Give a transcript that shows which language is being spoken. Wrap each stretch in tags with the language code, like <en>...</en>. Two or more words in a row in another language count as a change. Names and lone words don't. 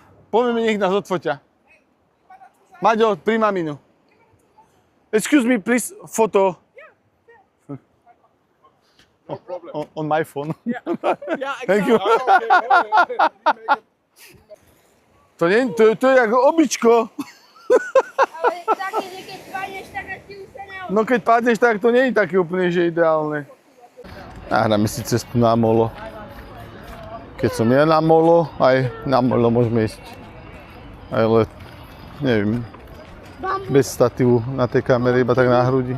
<sk>Povieme, nech nás odfotia. Maďo, pri maminu.</sk> <en>Excuse me, please, photo. On my phone. Yeah, Thank you.</en> <sk>To je ako običko. Ale také, že keď padneš, tak asi už sa neodvíš. No keď padneš, tak to nie je také úplne, že ideálne. Nahráme si cestu na molo. Keď som ja na molo, aj na molo môžeme ísť. Ale neviem, bez statívu na tej kamere, iba tak na hrudi.</sk>